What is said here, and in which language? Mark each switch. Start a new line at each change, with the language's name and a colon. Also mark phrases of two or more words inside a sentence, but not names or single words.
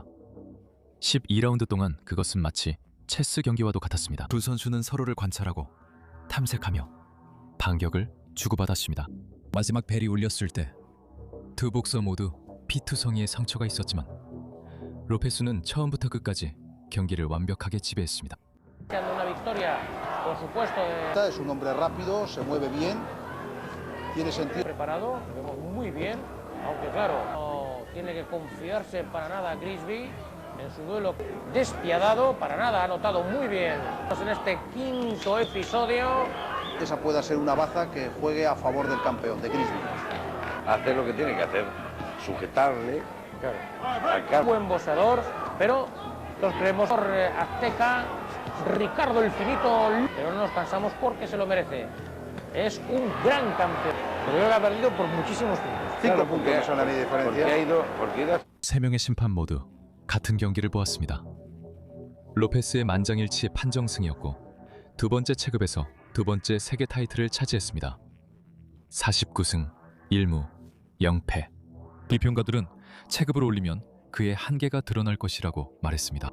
Korean: 12라운드 동안 그것은 마치 체스 경기와도 같았습니다. 두 선수는 서로를 관찰하고 탐색하며 반격을 주고받았습니다. 마지막 벨이 울렸을 때 두 복서 모두 피투성이의 상처가 있었지만 로페스는 처음부터 끝까지 경기를 완벽하게 지배했습니다.
Spanish: Es un hombre rápido, se mueve bien, tiene sentido. Preparado, lo vemos muy bien, aunque claro, no tiene que confiarse para nada Grisby en su duelo despiadado, para nada, ha notado muy bien. En este quinto episodio. Esa pueda ser una baza que juegue a favor del campeón, de Grisby. Hacer lo que tiene que hacer, sujetarle. Claro. Buen boxeador, pero los creemos azteca, Ricardo el Finito, pero no nos cansamos porque se lo merece. Es un gran campeón, pero creo que ha perdido por muchísimos puntos. 5 puntos son la diferencia. Porque
Korean: 세 명의 심판 모두 같은 경기를 보았습니다. 로페스의 만장일치의 판정승이었고 두 번째 체급에서 두 번째 세계 타이틀을 차지했습니다. 49승 1무 0패. 비평가들은 체급을 올리면 그의 한계가 드러날 것이라고 말했습니다.